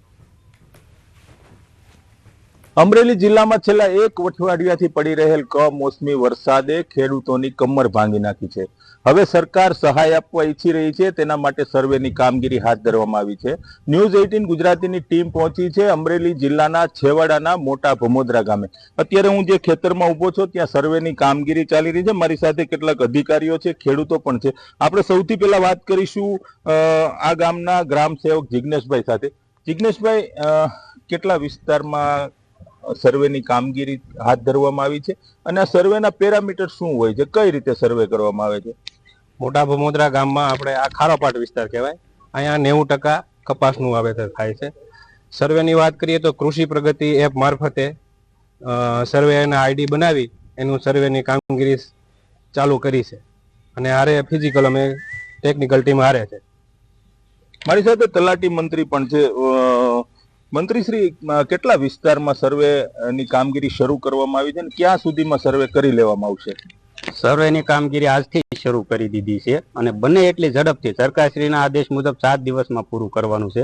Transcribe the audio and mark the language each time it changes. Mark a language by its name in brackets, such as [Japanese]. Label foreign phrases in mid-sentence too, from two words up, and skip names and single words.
[Gujarati] અમરેલી જિલ્લા માં છેલ્લા એક અઠવાડિયાથી પડી રહેલ કમોસમી વરસાદે ખેડૂતોની કમર ભાંગી નાખી છે। હવે સરકાર સહાય આપવા ઈચ્છી રહી છે, તેના માટે સર્વેની કામગીરી હાથ ધરવામાં આવી છે। ન્યૂઝ 18 ગુજરાતીની ટીમ પહોંચી છે અમરેલી જિલ્લાના છેવાડાના મોટા ભમોદરા ગામે। અત્યારે હું જે ખેતરમાં ઊભો છું ત્યાં સર્વેની કામગીરી ચાલી રહી છે। મારી સાથે કેટલાક અધિકારીઓ છે, ખેડૂતો પણ છે। આપણે સૌથી પહેલા વાત કરીશું આ ગામના ગ્રામ સેવક જિગ્નેશભાઈ સાથે। જિગ્નેશભાઈ, કેટલા વિસ્તારમાં સર્વેની કામગીરી હાથ ધરવામાં આવી છે અને આ સર્વેના પેરામીટર શું હોય છે, કઈ રીતે સર્વે કરવામાં આવે છે? મોટા ભમોદરા ગામમાં આપણે આ ખારોપાટ વિસ્તાર કહેવાય, અહીંયા 90% કપાસનું વાવેતર થાય છે। સર્વેની વાત કરીએ તો કૃષિ પ્રગતિ એપ મારફતે સર્વેના આઈડી બનાવી એનું સર્વેની કામગીરી ચાલુ કરી છે। અને હારે ફિઝિકલ અમે ટેકનિકલ ટીમ હારે છે. મારી સાથે તલાટી મંત્રી પણ છે. મંત્રી શ્રી, કેટલા વિસ્તારમાં સર્વે ની કામગીરી શરૂ કરવામાં આવી છે અને ક્યાં સુધીમાં સર્વે કરી લેવામાં આવશે? સર્વેની કામગીરી આજથી શરૂ કરી દીધી છે અને બને એટલી ઝડપથી સરકારશ્રીના આદેશ મુજબ 7 દિવસમાં પૂરું કરવાનું છે.